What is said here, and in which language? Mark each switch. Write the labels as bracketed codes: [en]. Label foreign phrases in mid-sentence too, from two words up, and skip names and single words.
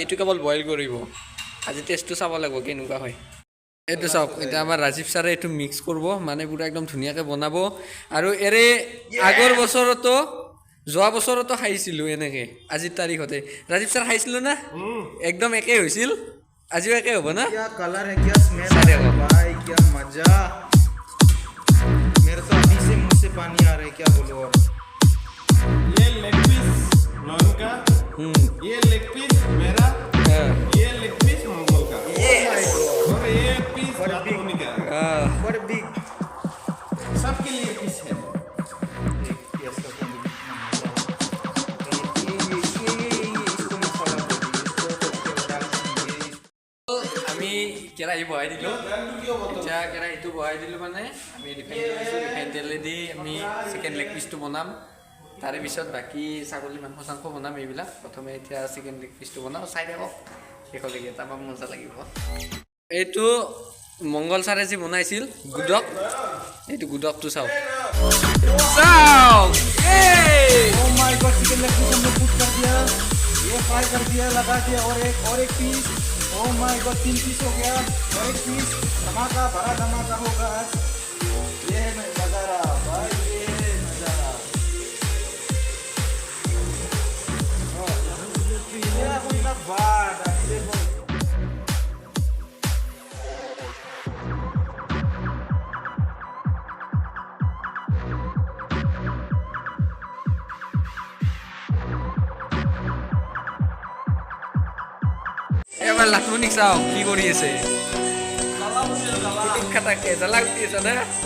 [as] এইটো কেৱল বইল কৰিব। আজি টেষ্টটো চাব লাগিব কেনেকুৱা হয়। এইটো চাওক, এতিয়া আমাৰ ৰাজীৱ ছাৰে এইটো মিক্স কৰিব, মানে পুৰা একদম ধুনীয়াকৈ বনাব। আৰু আগৰ বছৰতো, যোৱা বছৰতো খাইছিলোঁ এনেকৈ আজিৰ তাৰিখতে। ৰাজীৱ ছাৰ খাইছিলোঁ না, একদম একেই হৈছিল। আজিও একে হ'ব না? [hi] क्या कलर है, क्या स्मेल है भाई, क्या मजा। मैं क्या बोलूँ और ये [en] leg piece [hi] नॉन का, ये [en] leg piece [hi] मेरा, ये [en] leg piece [hi] मंगल का, और ये पीस धोनी का। बड़े बिग सबके लिए पीस है। [as] আমি কেৰাহী বহাই দিলোঁ এতিয়া কেৰাহীটো বহাই দিলোঁ মানে আমি ৰিফাইন দিছোঁ ৰিফাইন তেলেদি আমি [en] chicken leg piece [as] বনাম তাৰে পিছত বাকী ছাগলী মাংস চাংস বনাম এইবিলাক প্ৰথমে এতিয়া [en] chicken leg piece [as] বনাম চাই থাকক শেষলৈকে তাৰপৰা মজা লাগিব এইটো মংগল ছাৰে যি বনাইছিল গুদক এইটো গুদকটো চাওক চাওক [en] Oh my God, chicken leg piece [hi] हमने पुट कर दिया, ये फ्राई कर दिया, लगा दिया और एक पीस। [en] Oh my God, [hi] 3 पीस हो गया और एक पीस धमाका भरा धमाका होगा आज। ये है नजारा भाई, ये है नजारा। ये कोई ना बात ऐसे बोल [as] এবাৰ লাখমণিক চাওক কি কৰি আছে খাটাকে জ্বালা উঠি আছে না